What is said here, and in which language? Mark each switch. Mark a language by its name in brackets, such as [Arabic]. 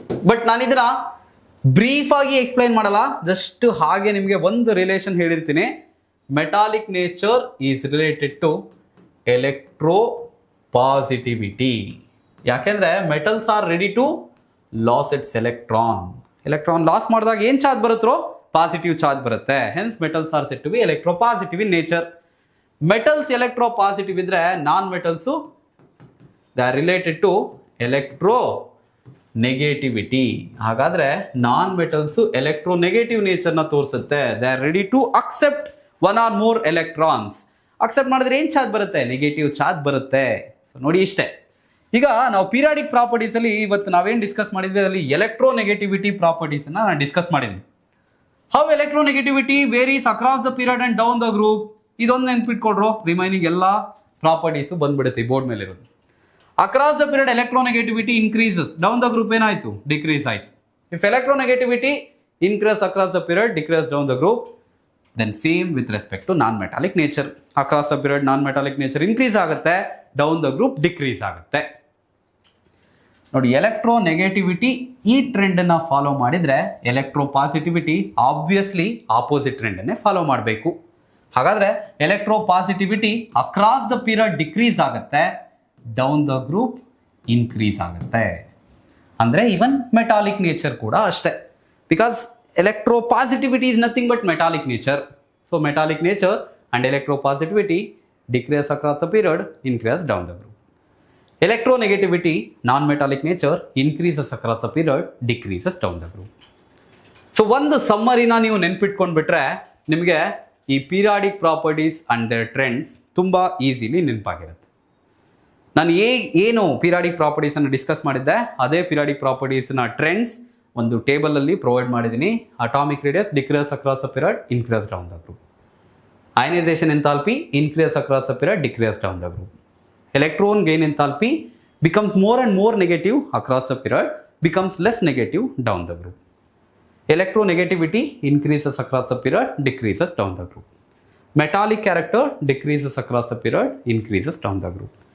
[Kannada] But ನಾನು ಇದನ್ನ brief ಆಗಿ ಎಕ್ಸ್ಪ್ಲೈನ್ ಮಾಡಲ್ಲ, ಜಸ್ಟ್ ಹಾಗೆ ನಿಮಗೆ ಒಂದು ರಿಲೇಷನ್ ಹೇಳಿರ್ತೀನಿ. [English] Metallic nature is related to electropositivity. ಯಾಕೆಂದ್ರೆ metals are ready to loss its electron [Kannada] loss ಮಾಡಿದಾಗ ಏನ್ ಚಾರ್ಜ್ ಬರುತ್ತೋ? ಪಾಸಿಟಿವ್ ಚಾರ್ಜ್ ಬರುತ್ತೆ. [English] Hence metals are set to be electropositive in nature. Metals electropositive ಇದ್ರೆ non metals they are related to electronegativity. [Kannada] ಹಾಗಾದ್ರೆ non metals electro negative nature ನ ತೋರಿಸುತ್ತೆ. [English] They are ready to accept 1 or more electrons. [Kannada] Accept ಮಾಡಿದ್ರೆ ಏನ್ charge ಬರುತ್ತೆ? Negative charge ಬರುತ್ತೆ. ನೋಡಿ, ಇಷ್ಟೇ. ಈಗ ನಾವು ಪೀರಿಯಾಡಿಕ್ ಪ್ರಾಪರ್ಟೀಸ್ ಅಲ್ಲಿ ಇವತ್ತು ನಾವೇನ್ ಡಿಸ್ಕಸ್ ಮಾಡಿದ್ವಿ, ಅದರಲ್ಲಿ ಎಲೆಕ್ಟ್ರೋ ನೆಗೆಟಿವಿಟಿ ಪ್ರಾಪರ್ಟೀಸ್ ನಾನು ಡಿಸ್ಕಸ್ ಮಾಡಿದ್ವಿ. [English] How electronegativity varies across the period and down the group. [Kannada] ಇದೊಂದು ನೆನ್ಪಿಟ್ಕೊಡ್ರು, ರಿಮೈನಿಂಗ್ ಎಲ್ಲ ಪ್ರಾಪರ್ಟೀಸ್ ಬಂದ್ಬಿಡುತ್ತೆ ಬೋರ್ಡ್ ಮೇಲೆ ಇರೋದು. [English] across the period electronegativity increases, down the group [Kannada] ಏನಾಯ್ತು? ಡಿಕ್ರೀಸ್ ಆಯ್ತು. [English] If electronegativity increase across the period, decrease down the group. Then same with respect to non-metallic nature. Across the period non-metallic nature increase ಆಗುತ್ತೆ, down the group decrease ಆಗುತ್ತೆ. [Kannada] ನೋಡಿ, electro negativity ಈ trend ಅನ್ನ follow ಮಾಡಿದ್ರೆ electro positivity obviously opposite trend ಅನ್ನೇ follow ಮಾಡಬೇಕು. ಹಾಗಾದ್ರೆ electro positivity across the period decrease ಆಗುತ್ತೆ, ಡೌನ್ ದ ಗ್ರೂಪ್ ಇನ್ಕ್ರೀಸ್ ಆಗುತ್ತೆ. ಅಂದ್ರೆ ಇವನ್ ಮೆಟಾಲಿಕ್ ನೇಚರ್ ಕೂಡ ಅಷ್ಟೇ. Because [English] electropositivity is nothing but metallic nature. So metallic nature and electropositivity decrease across the period, increase down the group. Electronegativity, non-metallic nature, increases across the period, decreases down the group. [Kannada] So ಒಂದು ಸಮ್ಮರಿನ ನೀವು ನೆನ್ಪಿಟ್ಕೊಂಡ್ಬಿಟ್ರೆ ನಿಮಗೆ ಈ periodic properties and there trends ತುಂಬ easily ನೆನಪಾಗಿರುತ್ತೆ. ನಾನು ಏನು periodic ಪ್ರಾಪರ್ಟೀಸನ್ನು discuss ಮಾಡಿದ್ದೆ ಅದೇ periodic ಪ್ರಾಪರ್ಟೀಸ್ನ trends ಒಂದು ಟೇಬಲಲ್ಲಿ ಪ್ರೊವೈಡ್ ಮಾಡಿದ್ದೀನಿ. [English] Atomic radius decrease across the period, increase down the group. Ionisation enthalpy increase across the period, decrease down the group. Electron gain enthalpy becomes more and more negative across the period, becomes less negative down the group. Electronegativity increases across the period, decreases down the group. Metallic character decreases across the period, increases down the group.